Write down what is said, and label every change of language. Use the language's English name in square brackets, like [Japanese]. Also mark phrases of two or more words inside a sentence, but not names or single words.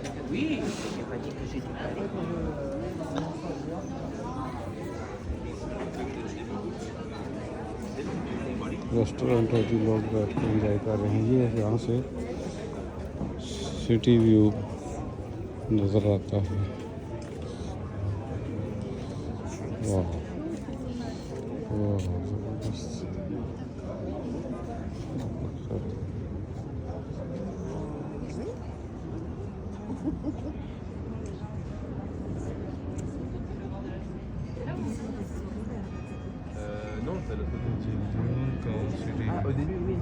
[French] Oui, je n'ai pas dit que j'étais pas allé. [Hindi] रेस्टोरेंट है जी, लोग बैठ के एंजॉय कर रहे हैं। ये यहाँ से [English] city view [Hindi] नज़र आता है। वाह वाह, ज़बरदस्त। [French] Non, c'est l'autre côté. Ah, au début, oui.